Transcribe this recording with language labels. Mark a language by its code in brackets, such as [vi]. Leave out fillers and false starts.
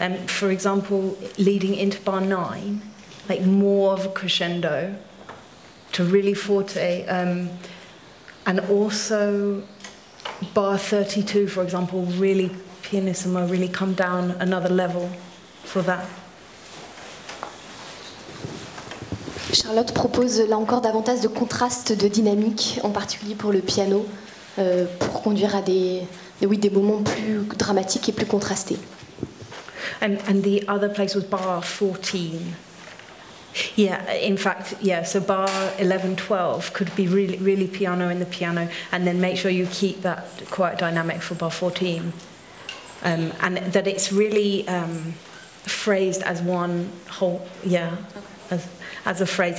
[en] For example, leading into bar 9, like more of a crescendo to really forte, and also bar 32, for example, really pianissimo, really come down another level for that. [fr] Charlotte propose là encore davantage de contraste, de dynamique, en particulier pour le piano, pour conduire à des moments plus dramatiques et plus contrastés. [en] And the other place was bar 14. Yeah, in fact, yeah, so bar 11, 12 could be really, really piano in the piano, and then make sure you keep that quiet dynamic for bar 14. And that it's really phrased as one whole, yeah, as a phrase.